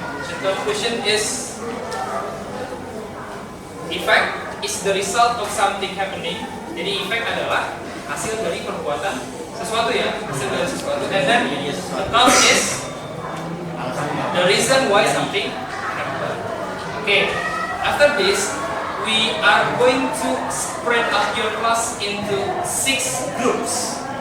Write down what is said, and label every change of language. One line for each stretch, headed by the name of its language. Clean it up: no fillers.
English: The conclusion is. Effect is the result of something happening.
Indonesian: Jadi effect adalah hasil dari perbuatan sesuatu ya, hasil dari sesuatu.
English: And then the cause is the reason why something happened. Okay, after this we are going to spread out your class into 6 groups.